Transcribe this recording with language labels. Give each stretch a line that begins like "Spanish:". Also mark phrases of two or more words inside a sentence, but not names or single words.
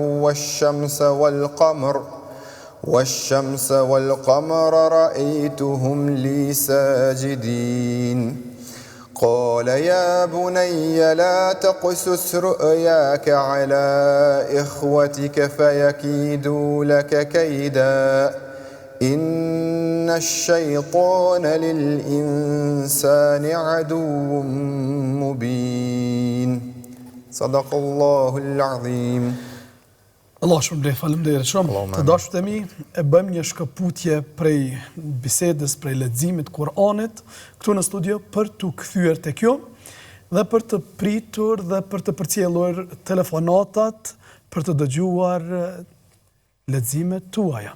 Arabic: والشمس والقمر رأيتهم لي ساجدين قال يا بني لا تقصص رؤياك على إخوتك فيكيدوا لك كيدا إن الشيطان للإنسان عدو مبين صدق الله العظيم.
Albanian: Allah shumë blej, faleminderit shumë. Të dashur të mi, e bëjmë një shkëputje prej bisedës, prej leximit Kur'anit, këtu në studio për të kthyer tek ju dhe për të pritur dhe për të përcjellur telefonatat për të dëgjuar leximet tuaja.